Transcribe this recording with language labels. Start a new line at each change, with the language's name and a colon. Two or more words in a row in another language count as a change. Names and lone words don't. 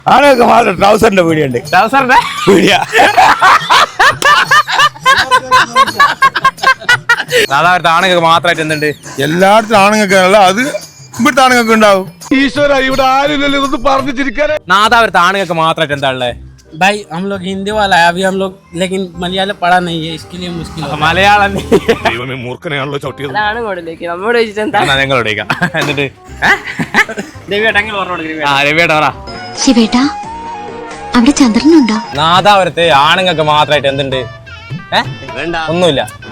Malayalam: ആണുങ്ങൾക്ക് മാത്രം ട്രൗസറിന്റെ പീടിയുണ്ട്. ട്രൗസറിന്റെ പീടിയ നാദാപുരത്ത് ആണുങ്ങൾക്ക് മാത്രമായിട്ട് എന്തുണ്ട്? എല്ലായിടത്തും ആണുങ്ങൾക്കാണല്ലോ, അത് ഇവിടുത്തെ ആണുങ്ങൾക്ക് ഉണ്ടാവും. ഈശ്വര, ഇവിടെ ആരില്ലല്ലോ ഇതൊന്നും പറഞ്ഞു ചിരിക്കാനേ. നാദാപുരത്ത് ആണുങ്ങൾക്ക് മാത്രമായിട്ട് എന്താ ഉള്ളത്?
Hindi: भाई हम लोग हिंदी वाला है अभी हम लोग, लेकिन मलयालम पढ़ा नहीं है, इसके लिए मुश्किल है।
Malayalam: മലയാളം ദൈവമേ, മൂർഖനെയാണല്ലോ ചവിട്ടിയത്. ഞങ്ങളോട് എന്നിട്ട് രവിയേട്ട പറ. ശിവേട്ടാ, അവിടെ ചന്ദ്രനുണ്ടോ? നാദാപുരത്ത് ആണുങ്ങൾക്ക് മാത്രമായിട്ട് എന്തുണ്ട്? ഒന്നുമില്ല.